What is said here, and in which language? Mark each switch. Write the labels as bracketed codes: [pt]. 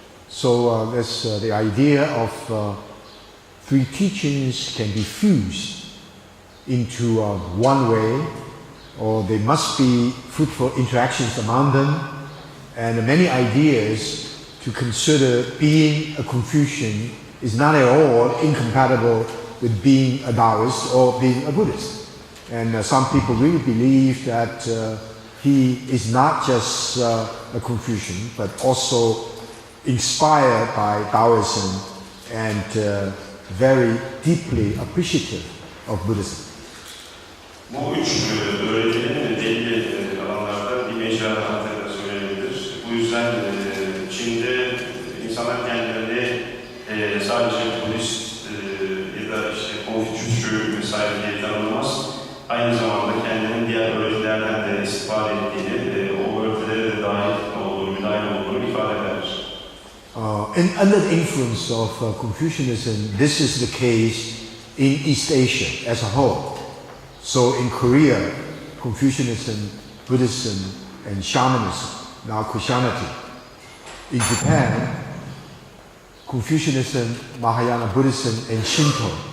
[en] So there's the idea of three teachings can be fused into one way, or they must be fruitful interactions among them, and many ideas to consider being a Confucian is not at all incompatible with being a Taoist or being a Buddhist. And some people really believe that he is not just a Confucian, but also inspired by Taoism and very deeply appreciative of Buddhism. [tr] Bu üç öğretinin belli alanlarda bir mecra hakkında söylenebilir. Bu yüzden Çin'de insanlar kendilerini sadece Budist ya da işte Konfüçyüsçü vesaire diye tanımlamaz. Aynı zamanda kendinin diğer öğretilerden de istifade ettiğini, o öğretilere de dahil olduğunu ifade eder. [en] And under the influence of Confucianism, this is the case in East Asia as a whole. So in Korea, Confucianism, Buddhism, and shamanism, now Christianity. In Japan, Confucianism, Mahayana Buddhism, and Shinto.